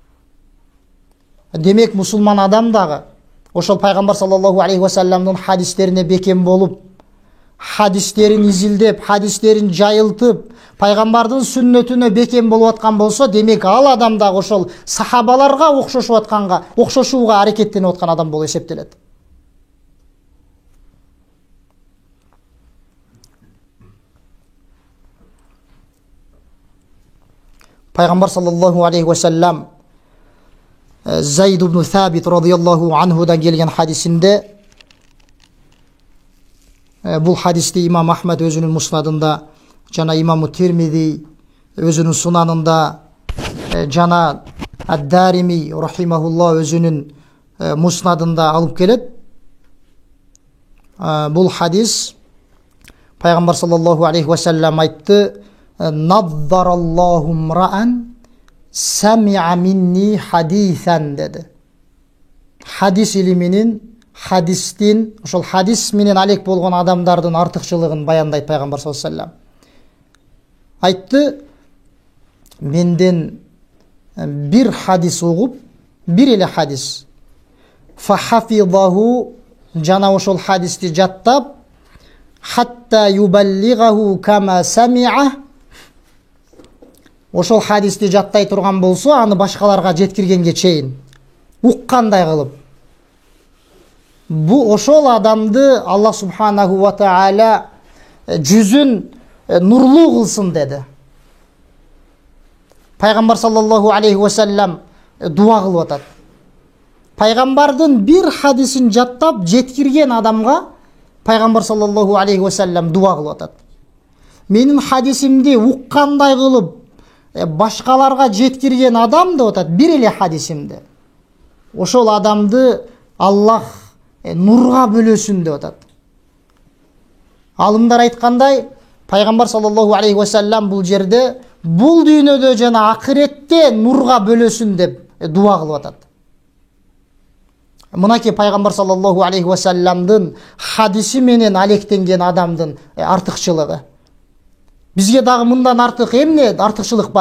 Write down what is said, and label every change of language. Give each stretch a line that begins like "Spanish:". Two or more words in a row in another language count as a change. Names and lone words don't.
Kyrgyz: Демек мусулман адам дагы ошол пайгамбар
Arabic: صلى الله عليه وسلم
Kyrgyz: хадистерине бекем болуп, хадистерин изилдеп, хадистерин жайылтып, пайгамбардын сүннөтүнө бекем болуп аткан болсо, демек ал адам дагы ошол сахабаларга окшошууга аракеттенип аткан адам болуп эсептелет. Пайгамбар
Arabic: صلى الله عليه وسلم
Kyrgyz: Зайд ибн Сабит
Arabic: رضي الله عنه
Kyrgyz: келген хадисинде, бул хадисти имам Ахмад өзүнүн муснадында, жана имам Тирмизи өзүнүн сунанында, жана ад-Дарими рахимахулла өзүнүн муснадында алып келет. Бул хадис пайгамбар
Arabic: صلى الله عليه وسلم
Kyrgyz: айтты:
Arabic: "نضر الله امرأ سمع مني حديثا"
Kyrgyz: деди. Хадис илиминин, хадистин, ошол хадис менен алек болгон адамдардын артыкчылыгын баяндайт пайгамбар
Arabic: صلى الله عليه وسلم.
Kyrgyz: Айтты: "Менден бир хадис угуп, бир эле хадис, фахафизаху", жана ошол хадисти жаттап,
Arabic: حتى يبلغه كما سمع,
Kyrgyz: ошол хадисти жаттай турган болсо, аны башкаларга жеткиргенге чейин уккандай кылып, бу ошол адамды Аллах
Arabic: سبحانه وتعالى
Kyrgyz: жүзүн нурлуу кылсын деди. Пайгамбар
Arabic: صلى الله عليه وسلم
Kyrgyz: дуа кылып атат. Пайгамбардын бир хадисин жаттап жеткирген адамга Пайгамбар
Arabic: صلى الله عليه وسلم
Kyrgyz: дуа кылып атат. Менин хадисимди уккандай кылып башкаларга жеткирген адам деп атат, бир эле хадисимди. Ошол адамды Аллах нурга бөлөсүн деп атат. Алымдар айткандай, Пайгамбар
Arabic: صلى الله عليه وسلم
Kyrgyz: бул жерде бул дүйнөдө жана акыретте нурга бөлөсүн деп дуа кылып атат. Мынакей Пайгамбар
Arabic: صلى الله عليه وسلم
Kyrgyz: хадиси менен алектенген адамдын артыкчылыгы. Бизге дагы мындан артык эмне артыкчылык бар?